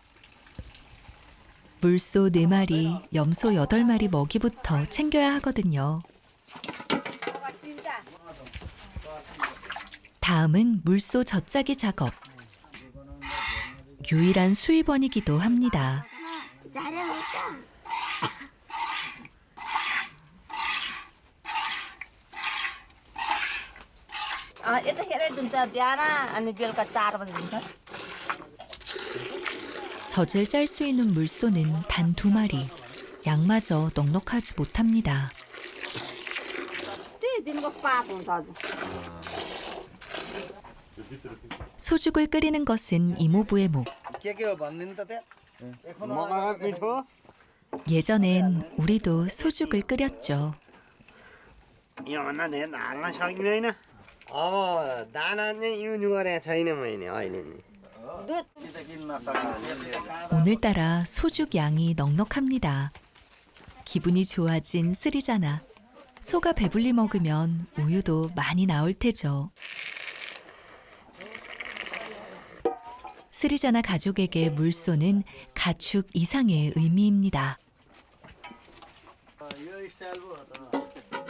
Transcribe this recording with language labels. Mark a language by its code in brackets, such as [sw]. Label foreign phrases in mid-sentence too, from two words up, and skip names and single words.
[ko] 물소 4마리, 염소 8마리 먹이부터 챙겨야 하거든요. 다음은 물소 젖짜기 작업. 유일한 수입원이기도 합니다. [ne] यतिखेर दिन्छ बिहान अनि बेलुका 4 बजे दिन्छ. [ko] 젖을 짤 수 있는 물소는 단 2마리. 양마저 넉넉하지 못합니다. [ne] त्यही दिनको पात हुन्छ हजुर. [ko] 소죽을 끓이는 것은 이모부의 목. 예전엔 우리도 소죽을 끓였죠. [ne] योभन्दा धेरै हाल्न सकिँदैन. अब दाना चाहिँ युज गरेको छैन मैले अहिले नि. [ko] 오늘따라 소죽 양이 넉넉합니다. 기분이 좋아진 스리자나. 소가 배불리 먹으면 우유도 많이 나올 테죠. 스리자나 가족에게 물소는 가축 이상의 의미입니다.